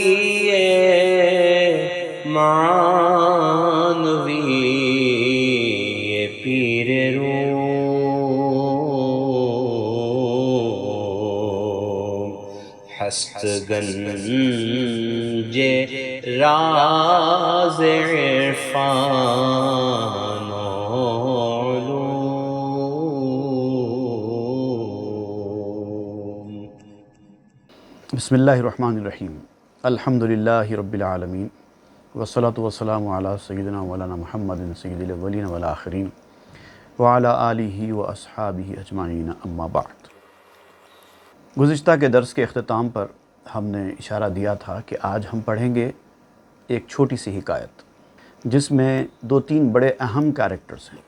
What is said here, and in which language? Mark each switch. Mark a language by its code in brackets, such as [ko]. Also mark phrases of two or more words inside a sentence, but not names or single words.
[fa] معنوی پیر روم، ہست گنج راز عرفان و علوم۔ [ar] بسم اللہ الرحمن الرحیم، الحمد للہ رب العالمین، والصلاة والسلام علی سیدنا مولانا محمد سید الاولین والآخرین وعلی آلہ واصحابہ اجمعین، اما بعد۔ [ur] گزشتہ کے درس کے اختتام پر ہم نے اشارہ دیا تھا کہ آج ہم پڑھیں گے ایک چھوٹی سی حکایت جس میں دو تین بڑے اہم کیریکٹرز ہیں۔